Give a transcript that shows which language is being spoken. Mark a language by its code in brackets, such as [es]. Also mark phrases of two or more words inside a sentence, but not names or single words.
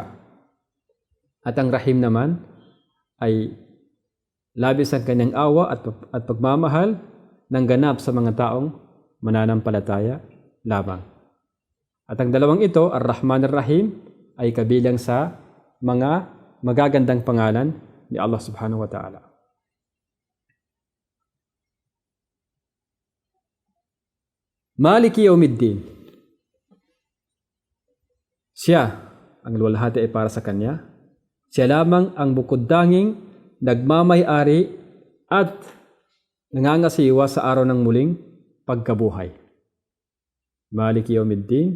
[tl] At ang Rahim naman ay labis ang kanyang awa at pagmamahal ng ganap sa mga taong mananampalataya lamang. At ang dalawang ito, Ar-Rahman Ar-Rahim, ay kabilang sa mga magagandang pangalan ni [ar] الله سبحانه وتعالى. مالك يوم الدين. [tl] Siya, ang luwalhati ay para sa Kanya. Siya lamang ang bukod-danging nagmamay-ari at nangangasiwa sa araw ng muling pagkabuhay. [ar] مالك يوم الدين.